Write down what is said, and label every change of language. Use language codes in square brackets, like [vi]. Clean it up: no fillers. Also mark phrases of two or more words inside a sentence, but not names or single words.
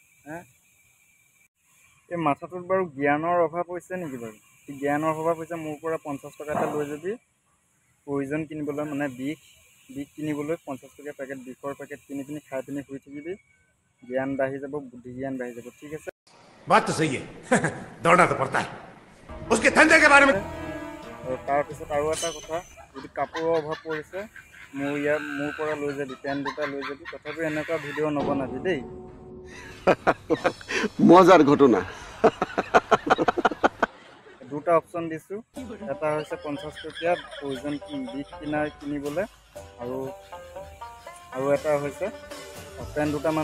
[as] এই মাথাটোত বাৰু জ্ঞানৰ অভাৱ হৈছে নেকি বাৰু জ্ঞানৰ অভাৱ হৈছে মোৰ পৰা 50 টকা এটা লৈ যাবি প্ৰয়োজন কিনিবলৈ মানে বিষ কিনিবলৈ 50 টকীয়া পেকেট বিষৰ পেকেট কিনি পিনি খাই পিনি শুই থাকিবি জ্ঞান বাঢ়ি যাব বুদ্ধি জ্ঞান বাঢ়ি যাব ঠিক আছে [hi] बात तो सही है दौड़ना तो पड़ता है उसके धंधे के बारे में [as] আৰু তাৰপিছত আৰু এটা কথা যদি কাপোৰৰ অভাৱ পৰিছে মোৰ পৰা লৈ যাবি পেণ্ট দুটা লৈ যাবি তথাপিও এনেকুৱা ভিডিঅ' নবনাবি দেই [hi] मजार घटना [as] দুটা অপশ্যন দিছোঁ এটা হৈছে 50 টকীয়া প্ৰয়োজন বিষ কিনিবলৈ আৰু এটা হৈছে পেণ্ট দুটামান